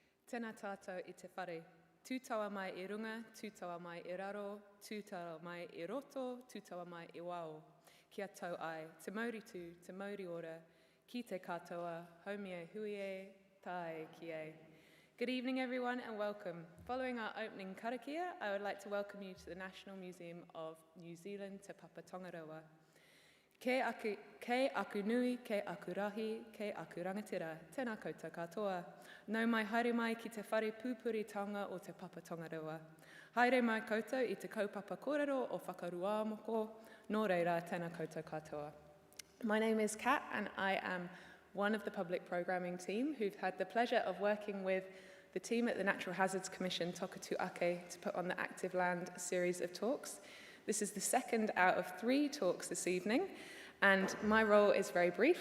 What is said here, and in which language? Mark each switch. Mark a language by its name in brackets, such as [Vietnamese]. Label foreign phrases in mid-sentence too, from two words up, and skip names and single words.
[Māori] Tēnā tātou I te whare. Tūtaua mai I runga, tūtaua mai I raro, tūtaua mai I roto, tūtaua mai I wao. Kia tau ai, te mauri tū, te mauri ora, ki te katoa, haumie hui e, tae ki e. [English] Good evening everyone and welcome. Following our opening karakia, I would like to welcome you to the National Museum of New Zealand Te Papa Tongarewa. [Māori] Kei aku nui, kei aku rahi, kei aku rangatira, tēnā koutou katoa. Nau mai haere mai ki te whare pūpuritanga o te Papa Tongarewa. Haere mai koutou I te kaupapa kōrero o whakaruāmoko, nō reira tēnā koutou katoa. [English] My name is Kat and I am one of the public programming team who've had the pleasure of working with the team at the Natural Hazards Commission Tokatu Ake to put on the Active Land series of talks. This is the second out of 3 talks this evening, and my role is very brief.